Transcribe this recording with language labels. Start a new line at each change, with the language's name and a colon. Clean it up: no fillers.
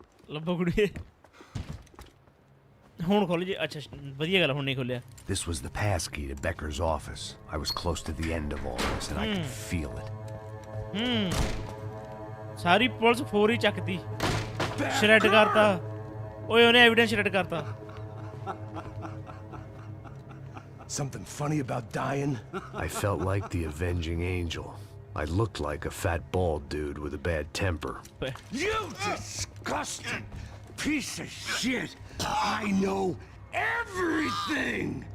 Punjabi: ਲੱਭੋ ਕੁੜੀ ਹੁਣ ਖੋਲ ਜੀ ਅੱਛਾ ਵਧੀਆ ਗੱਲ ਹੁਣ ਨਹੀਂ ਖੋਲਿਆ
English: This was the passkey to Becker's office. I was close to the end of all this and I could feel it.
Punjabi: Sorry police four ਹੀ ਚੱਕਦੀ ਸ਼੍ਰੈਡ ਕਰਤਾ ਓਏ ਉਹਨੇ ਐਵੀਡੈਂਸ ਸ਼੍ਰੈਡ ਕਰਤਾ
English: Something funny about dying? I felt like the avenging angel. I looked like a fat bald dude with a bad temper. You disgusting piece of shit! I know everything!